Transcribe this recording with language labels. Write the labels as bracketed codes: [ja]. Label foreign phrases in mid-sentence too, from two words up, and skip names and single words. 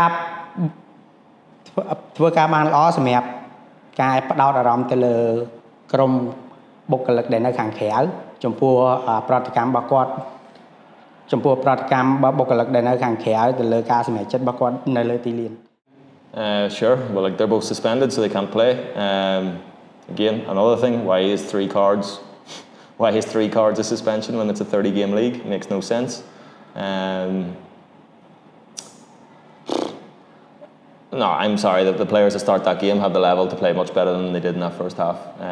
[km] ការបានល្អសម្រាប់ការផ្ដោតអារម្មណ៍ទៅលើក្រុមបុគ្គលិកដែលនៅខាងក្រៅចំពោះប្រតិកម្មរបស់គាត់ចំពោះប្រតិកម្មរបស់បុគ្គលិកដែលនៅខាងក្រៅទៅលើការសម្រេចចិត្តរបស់គាត់នៅលើទីលាន [en] Sure, well, like they're both suspended so they can't play. Again, another thing, why is 3 cards a suspension when it's a 30-game league? It makes no sense. No, I'm sorry that the players that start that game have the level to play much better than they did in that first half.